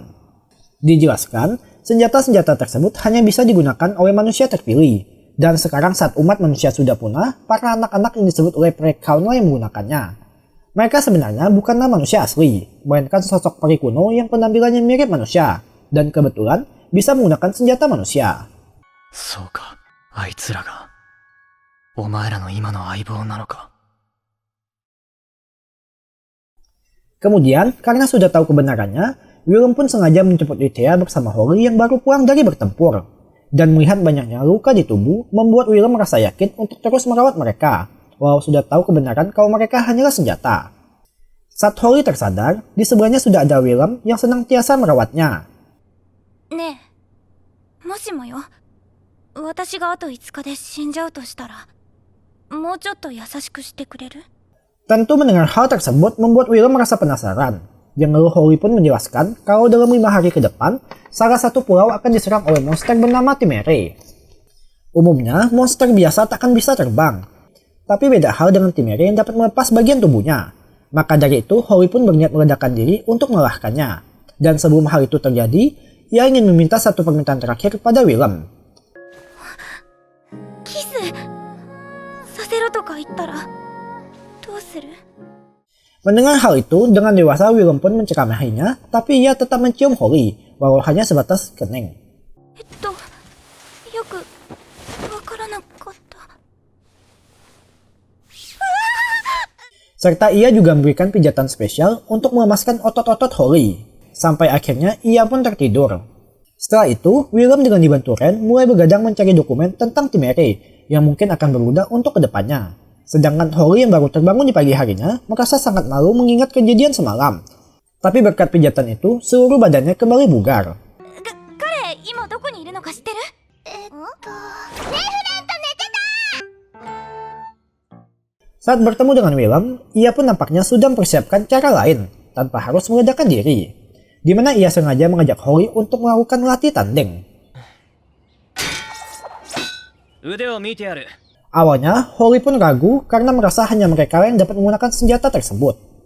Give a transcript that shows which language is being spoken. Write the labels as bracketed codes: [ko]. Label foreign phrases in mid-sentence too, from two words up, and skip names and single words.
[id] Dijelaskan, senjata-senjata tersebut hanya bisa digunakan oleh manusia terpilih. Dan sekarang saat umat manusia sudah punah, para anak-anak yang disebut Leprechaun yang menggunakannya. Mereka sebenarnya bukanlah manusia asli, melainkan sosok peri kuno yang penampilannya mirip manusia. Dan kebetulan bisa menggunakan senjata manusia. [ja] そうか、あいつらがお前らの今の相棒なのか。 [id] Kemudian, karena sudah tahu kebenarannya, Willem pun sengaja menjemput Itea bersama Holly yang baru pulang dari bertempur. Dan melihat banyaknya luka di tubuh, membuat Willem merasa yakin untuk terus merawat mereka, walau sudah tahu kebenaran kalau mereka hanyalah senjata. Saat Holly tersadar, di sebelahnya sudah ada Willem yang senantiasa merawatnya. [ja] ねえ、もしもよ、私があと5日で死んじゃうとしたら、もうちょっと優しくしてくれる？ [id] Tentu mendengar hal tersebut membuat Willem merasa penasaran. Yang lalu Holly pun menjelaskan kalau dalam 5 hari ke depan, salah satu pulau akan diserang oleh monster bernama Timere. Umumnya, monster biasa takkan bisa terbang. Tapi beda hal dengan Timere yang dapat melepas bagian tubuhnya. Maka dari itu, Holly pun berniat meledakkan diri untuk mengalahkannya. Dan sebelum hal itu terjadi, ia ingin meminta satu permintaan terakhir kepada Willem. [ja] キスさせろとか言ったらどうする？ [id] Mendengar hal itu, dengan dewasa Willem pun menceramahinya, tapi ia tetap mencium Holly, walau hanya sebatas kening. [ja] よくわからなかった。 [id] Serta ia juga memberikan pijatan spesial untuk melemaskan otot-otot Holly. Sampai akhirnya ia pun tertidur. Setelah itu, Willem dengan dibantu Ren mulai begadang mencari dokumen tentang Timere yang mungkin akan berguna untuk kedepannya. Sedangkan Holly yang baru terbangun di pagi harinya merasa sangat malu mengingat kejadian semalam. Tapi berkat pijatan itu, seluruh badannya kembali bugar. [ja] 彼今どこにいるのか知ってる？ [id] Saat bertemu dengan Willem, ia pun nampaknya sudah mempersiapkan cara lain tanpa harus meledakkan diri. Di mana ia sengaja mengajak Holly untuk melakukan latih tanding. Awalnya, Holly pun ragu karena merasa hanya mereka yang dapat menggunakan senjata tersebut.